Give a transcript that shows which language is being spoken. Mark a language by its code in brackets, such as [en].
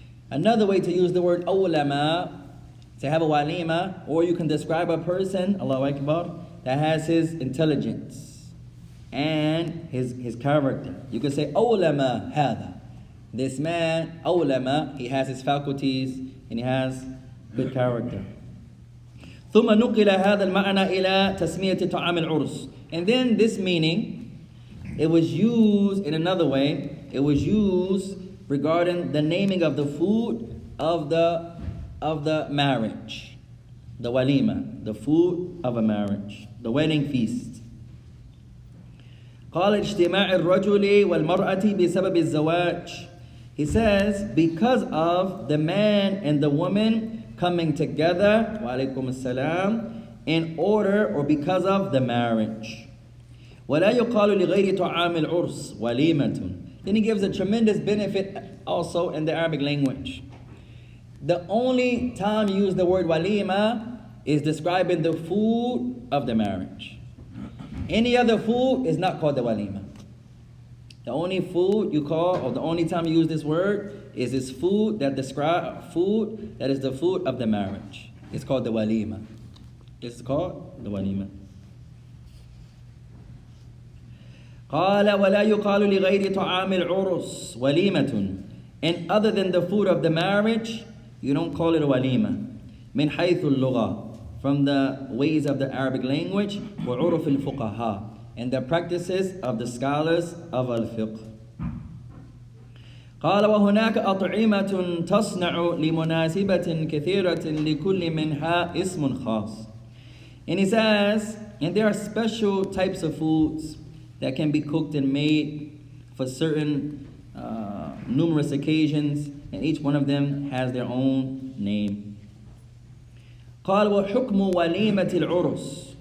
[en] Another way to use the word awlama, to have a walima, or you can describe a person, Allahu Akbar, that has his intelligence and his character. You can say awlama hada. This man, awlama, he has his faculties and he has good character. [ar] ثم نقل هذا المعنى إلى تسمية طعام العرس. [en] And then this meaning, it was used in another way. It was used regarding the naming of the food of the marriage, the walima, the food of a marriage, the wedding feast. [ar] قال اجتماع الرجل والمرأة بسبب الزواج. [en] He says because of the man and the woman coming together, wa alaikum assalam, in order or because of the marriage. [ar] ولا يقال لغير طعام العرس وليمة. [en] Then he gives a tremendous benefit also in the Arabic language. The only time you use the word walima is describing the food of the marriage. Any other food is not called the walima. The only food you call, or the only time you use this word, is this food that describe food that is the food of the marriage. It's called the walima. It's called the walima. [ar] قال ولا يقال لغير طعام العرس وليمة. [en] And other than the food of the marriage, you don't call it a walima. [ar] من حيث اللغة, [en] from the ways of the Arabic language, [ar] وعرف الفقهاء, [en] and the practices of the scholars of al-fiqh. [ar] قال وهناك أطعمة تصنع لمناسبة كثيرة لكل منها اسم خاص. [en] And he says, and there are special types of foods that can be cooked and made for certain numerous occasions, and each one of them has their own name. [ar] قال وحكم وليمة العرس.